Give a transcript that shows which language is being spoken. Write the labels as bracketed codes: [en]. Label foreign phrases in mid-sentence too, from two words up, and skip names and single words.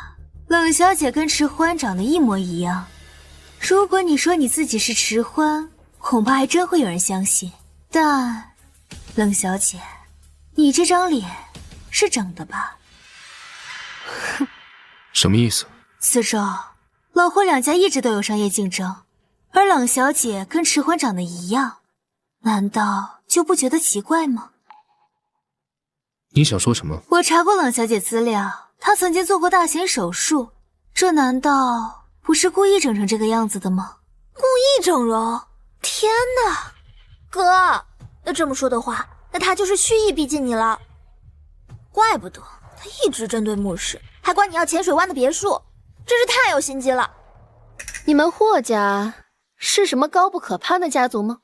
[zh] 冷小姐跟池歡長得一模一樣，如果你說你自己是池歡，恐怕還真會有人相信。但冷小姐，你這張臉是整的吧？哼，什麼意思？子舟，老霍兩家一直都有商業競爭，而冷小姐跟池歡長得一樣，難道就不覺得奇怪嗎？你想說什麼？我查過冷小姐資料。他曾經做過大型手術，這難道不是故意整成這個樣子的嗎？故意整容？天哪！哥，那這麼說的話，那他就是蓄意逼近你了。怪不得他一直針對穆氏，還管你要淺水灣的別墅，真是太有心機了。你們霍家是什麼高不可攀的家族嗎？